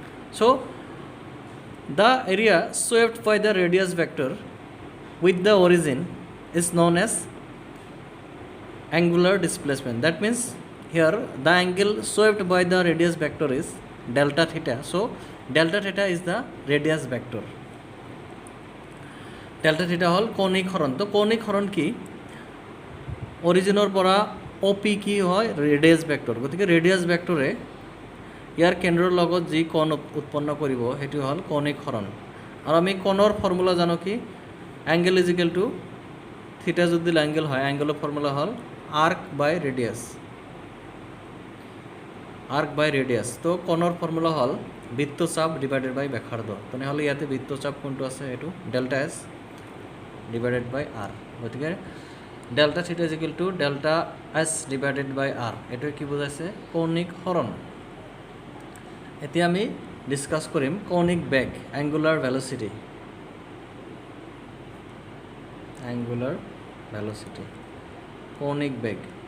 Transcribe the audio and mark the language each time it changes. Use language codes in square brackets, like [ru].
[en] So the area swept by the radius vector with the origin is known as angular displacement. That means here the angle swept by the radius vector is delta theta. So delta theta is the radius vector. [as] Delta theta হল কৌণিক হরণ। তো কৌণিক হরণ কি অরিজিনৰ পৰা OP কি হয় radius vector. গতিকে ৰেডিয়াছ ভেক্টৰে ইয়াৰ কেন্দ্ৰৰ লগত যি কোণ উৎপন্ন কৰিব সেইটো হল কৌণিক হৰণ। আৰু আমি কোণৰ ফৰ্মুলা জানো কি [en] angle is equal to theta [as] যদি এংগেল হয় এংগেলৰ ফৰ্মুলা হল আৰ্ক বাই ৰেডিয়াছ। [en] Arc by radius. [as] তো কোণৰ ফর্মুলা হল বৃত্তচাপ [en] divided by [as] ব্যাসার্ধ। তেনেহ'লে ইয়াতে বৃত্তচাপ কোনটো আছে এইটো [en] Delta S divided by R. [as] গতিকে [en] Delta theta is equal to delta S divided by R. [as] এইটোৱে কি বুজাইছে কৌণিক হৰণ। এতিয়া আমি ডিছকাছ কৰিম কৌণিক বেগ এংগুলাৰ ভেল'চিটি। এংগুলাৰ ভেল'চিটি কৌণিক বেগ।